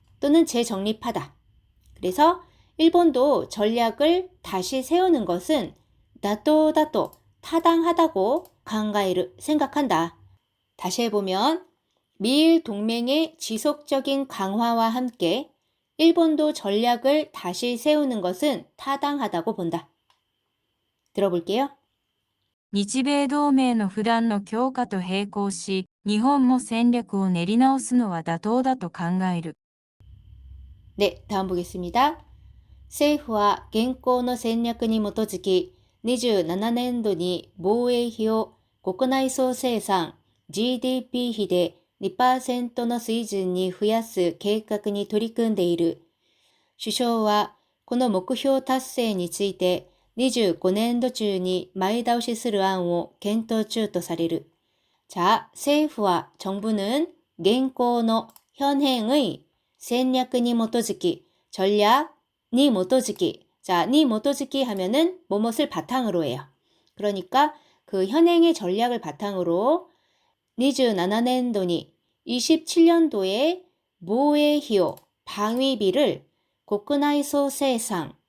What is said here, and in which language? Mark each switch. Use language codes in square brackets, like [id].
[ko] 또는 재정립하다. 그래서 일본도 전략을 다시 세우는 것은 나토다토, 타당하다고 강가이를 생각한다. 다시 해보면 미일 동맹의 지속적인 강화와 함께 일본도 전략을 다시 세우는 것은 타당하다고 본다. 들어볼게요. [ja] 日米同盟の不断の強化と並行し、日本も戦略を練り直すのは妥当だと考える。 [ko] 네, 다음 보겠습니다. [ja] 政府は現行の戦略に基づき、27年度に防衛費を国内総生産 GDP 比で 2% の水準に増やす計画に取り組んでいる。首相はこの目標達成について25年度中に前倒しする案を検討中とされる。 [ko] 자, [ja] 政府は [ko] 정부는 [ja] 現行の [ko] 현행의 [ja] 戦略に基づき [ko] 전략 [ja] 니 모토즈키. [ko] 자, [ja] 니 모토즈키 [ko] 하면은 뭐뭇을 바탕으로 해요. 그러니까 그 현행의 전략을 바탕으로 27년도니 27년도에 모에히오 방위비를 국内総生産